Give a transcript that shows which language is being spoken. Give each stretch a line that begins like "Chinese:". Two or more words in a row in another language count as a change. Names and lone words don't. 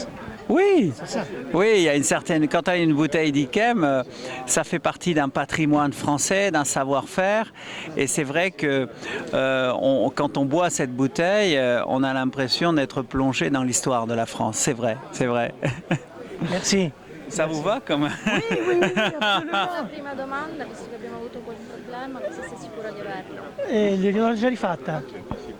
French: Oui, oui, il y a une certaine. Quand tu as une bouteille d'Yquem, ça fait partie d'un patrimoine français, d'un savoir-faire. Et c'est vrai que quand on boit cette bouteille, on a l'impression d'être plongé dans l'histoire de la France. C'est vrai, c'est vrai. Merci. Ça vous va comme? Oui, absolument.
Italian: La prima domanda, visto che abbiamo avuto quel problema, se sei sicura di averlo? Gliel'ho già rifatta.